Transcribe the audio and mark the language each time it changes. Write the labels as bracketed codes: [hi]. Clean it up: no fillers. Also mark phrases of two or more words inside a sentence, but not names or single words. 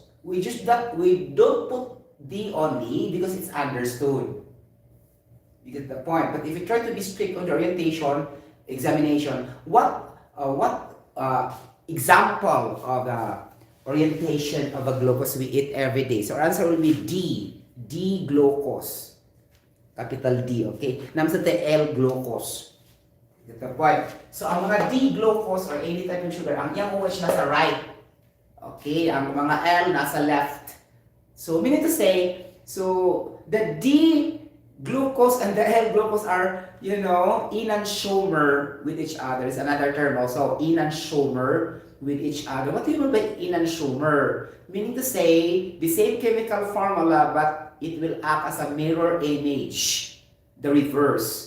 [en] We don't put D only because it's understood. You get the point. But if you try to be strict on the orientation, examination, what example of the orientation of a glucose we eat every day? So our answer will be D. D glucose. Capital D, okay? [tl] Naman sa L glucose. [en] Get the point. So [tl] ang mga [en] D glucose or any type of sugar, [tl] ang yung OH nasa right. Okay, ang mga L nasa left. [en] So meaning to say, so the D glucose and the L glucose are, enantiomer with each other. Is another term also, enantiomer with each other. What do you mean by enantiomer? Meaning to say, the same chemical formula, but it will act as a mirror image, the reverse.